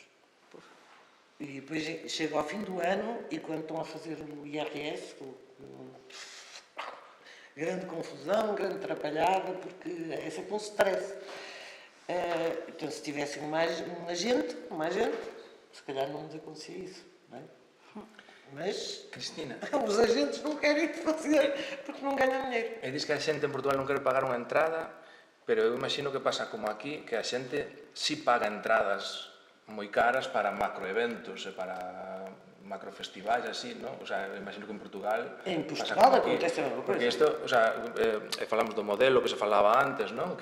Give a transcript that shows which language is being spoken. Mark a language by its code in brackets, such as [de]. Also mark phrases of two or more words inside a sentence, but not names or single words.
[pt] E depois chega ao fim do ano e quando estão a fazer o IRS, grande confusão, grande atrapalhada, porque é sempre um stress. Então, se tivessem mais gente, se calhar não nos acontecia isso, não é? Mas, Cristina, os agentes não querem fazer porque não ganham dinheiro. [gl] e diz que a xente en Portugal non quere pagar unha entrada, pero eu imagino que pasa como aquí, que a xente si paga entradas moi caras para macroeventos e para macrofestivais así, ¿no? [es] O sea, [gl] imagino que en Portugal [pt] acontece a mesma coisa. [gl] Porque isto, [es] o sea, [gl] falamos do modelo que se falaba antes, ¿no?